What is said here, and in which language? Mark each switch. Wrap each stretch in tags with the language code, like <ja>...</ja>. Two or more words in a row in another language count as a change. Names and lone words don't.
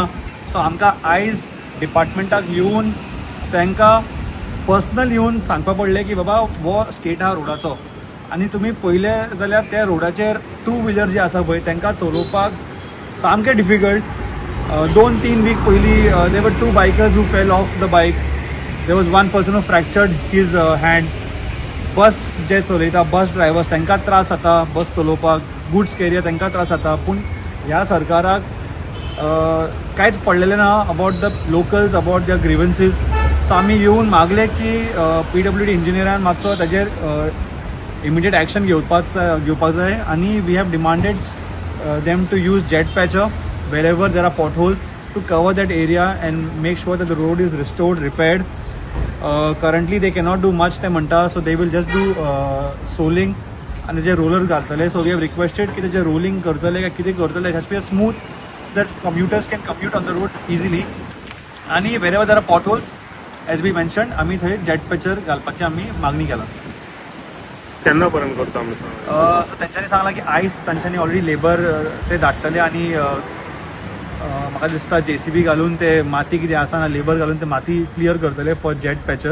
<kok>सो आमकां आयज डिपार्टमेंटाक येवन तांकां पर्सनल येवन सांगपा पडलें की बाबा हो स्टेट आहा रोडाचो, आनी तुमी पयले जाल्यार त्या रोडाचेर 2 व्हिलर जे आसा पळय तांकां चलोवपाक सामकें डिफिकल्ट।</kok> <en>2-3 वीक पयलीं there were 2 bikers who fell off the bike. There was one person who fractured his hand.</en> <kok>बस जे चलयता</kok> <en>bus drivers</en> <kok>तांकां त्रास जाता बस चलोवपाक,</kok> <en>goods carrier</en> <kok>तांकां त्रास जाता, पूण ह्या सरकाराक कांयच पडलेलें ना</kok> <en>about the locals, about the grievances.</en> <kok>सो आमी येवन मागले की PWD इंजिनियरान मातसो ताजेर</kok> <en>immediate action</en> <kok>घेवपाक जाय, आनी</kok> <en>we have demanded them to use jet patcher wherever there are potholes to cover that area and make sure that the road is restored, repaired. Currently they cannot do much, they म्हणटा, so they will just do soling and जे roller घालतले. So we have requested</en> <kok>की जे rolling करतले काय कितें करतले,</kok> <en>it has to be smooth so that commuters can commute on the road easily. आणि wherever there are potholes, as we mentioned,</en> <kok>आम्ही थंय</kok> <en>jet patcher</en> <kok>घालपाची आम्ही मागणी केला। केन्ना पर्यंत करता आमी सो तेंच्यांनी सांगला की आयज तांच्यांनी</kok> <en>already labour</en> <kok>ते धाडटले, आनी म्हाका दिसता JCB घालून ते माती कितें आसा ना लेबर घालून ते माती क्लियर करतले</kok> <en>for jet patcher.</en>